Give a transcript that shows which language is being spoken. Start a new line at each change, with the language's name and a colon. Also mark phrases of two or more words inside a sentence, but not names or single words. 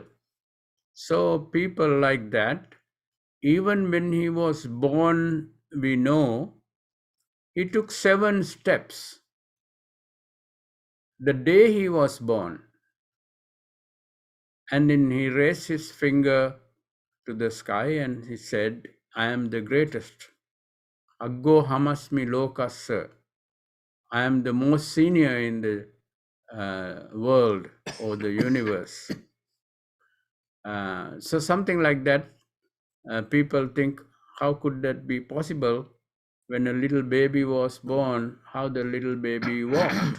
English: So people like that, even when he was born, we know he took 7 steps. The day he was born, and then he raised his finger to the sky and he said, I am the greatest.
Pali: Aggo hamasmi lokassa.
English: I am the most senior in the world or the universe. So something like that, people think, how could that be possible? When a little baby was born, how the little baby walked?